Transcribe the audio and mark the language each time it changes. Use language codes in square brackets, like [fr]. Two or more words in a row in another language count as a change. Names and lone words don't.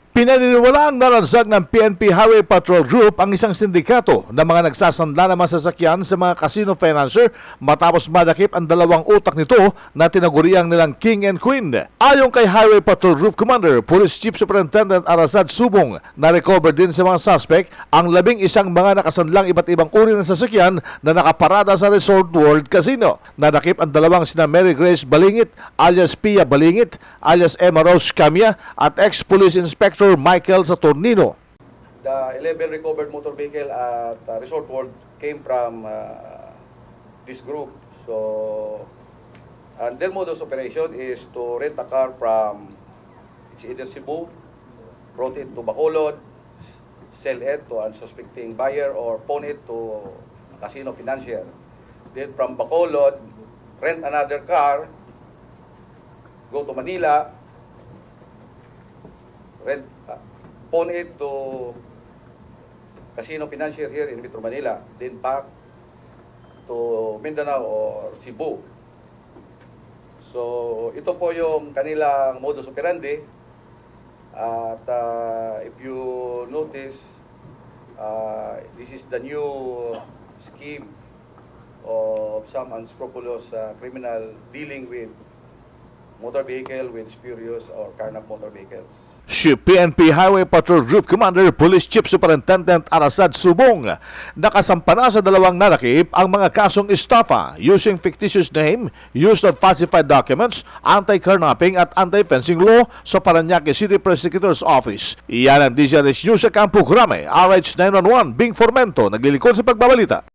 [tl] Pinaniniwalaang naransag ng PNP Highway Patrol Group ang isang sindikato ng mga nagsasanla ng masasakyan sa mga [en] casino financier [tl] matapos madakip ang dalawang utak nito na tinaguriang nilang [en] King and Queen. [tl] Ayon kay Highway Patrol Group Commander, Police Chief Superintendent Arasad Subong, na-recover din sa mga suspect ang 11 mga nakasanlang iba't ibang uri ng sasakyan na nakaparada sa Resort World Casino. Nadakip ang dalawang sina Mary Grace Balingit alias Pia Balingit alias Emma Rose Camia at ex-Police Inspector Michael Saturnino. [en] The 11 recovered motor vehicle at Resort World came from this group. So, and their modus operation is to rent a car from either Cebu, brought it to Bacolod, sell it to unsuspecting buyer, or pawn it to a casino financier. Then from Bacolod, rent another car, go to Manila, pawn it to casino financier here in Metro Manila, then back to Mindanao or Cebu. [tl] So ito po yung kanilang [la] modus operandi. [en] At if you notice, this is the new scheme of some unscrupulous criminal dealing with motor vehicle with spurious or carnap motor vehicles. [tl] Si PNP Highway Patrol Group Commander Police Chief Superintendent Arasad Subong, nakasampa na sa dalawang nadakip ang mga kasong estafa [en] using fictitious name, use of falsified documents, [tl] anti-carnapping at [en] anti-fencing law [tl] sa Parañaque City Prosecutor's Office. Iyan ang DZRH News sa Campo Crame, RH 911, Bing Formento, naglilingkod sa pagbabalita.